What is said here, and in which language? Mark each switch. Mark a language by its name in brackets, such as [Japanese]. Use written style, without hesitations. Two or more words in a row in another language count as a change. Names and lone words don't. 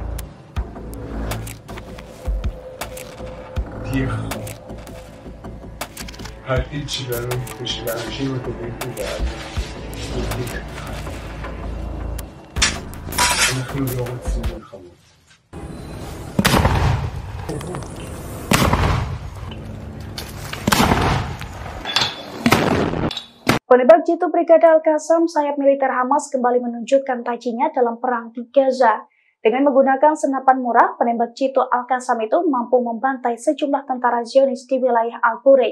[Hebrew] תהיה חם. העתיד שלנו ושל האנשים הטובים פה בארץ יהיה חם. אנחנו לא רוצים מלחמות. [Indonesian] Penembak jitu Brigade Al-Qassam, sayap militer Hamas kembali menunjukkan tajinya dalam perang di Gaza. Dengan menggunakan senapan murah, penembak jitu Al-Qassam itu mampu membantai sejumlah tentara Zionis di wilayah Al-Burej.